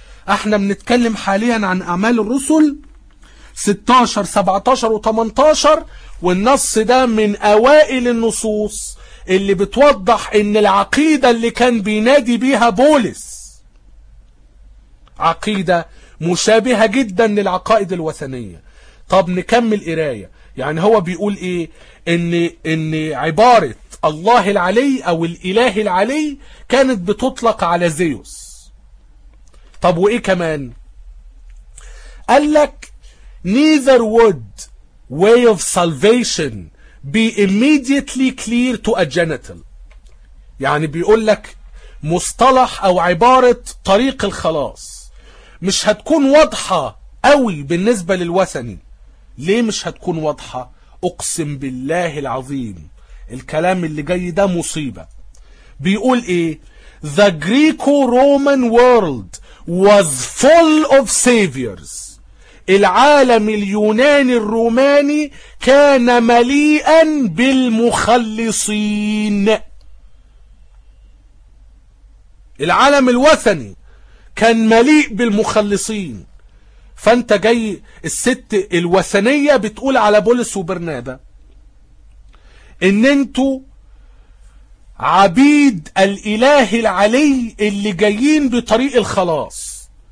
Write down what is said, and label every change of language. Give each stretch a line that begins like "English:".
Arabic: احنا بنتكلم حاليا عن أعمال الرسل 16 17 و18, والنص ده من أوائل النصوص اللي بتوضح إن العقيدة اللي كان بينادي بيها بولس عقيدة مشابهة جدا للعقائد الوثنية. طب نكمل قراية. يعني هو بيقول إيه؟ إن عبارة الله العلي أو الإله العلي كانت بتطلق على زيوس. طب وإيه كمان؟ قال لك
English: neither would way of salvation be immediately clear to a genital.
Arabic: يعني بيقول لك مصطلح او عبارة طريق الخلاص مش هتكون واضحة قوي بالنسبة للوثني. ليه مش هتكون واضحة؟ اقسم بالله العظيم الكلام اللي جاي ده مصيبة. بيقول ايه؟
English: the Greco-Roman world was full of saviors.
Arabic: العالم اليوناني الروماني كان مليئا بالمخلصين. العالم الوثني كان مليء بالمخلصين. فانت جاي الست الوثنية بتقول على بولس وبرنابا ان انتوا عبيد الاله العلي اللي جايين بطريق الخلاص.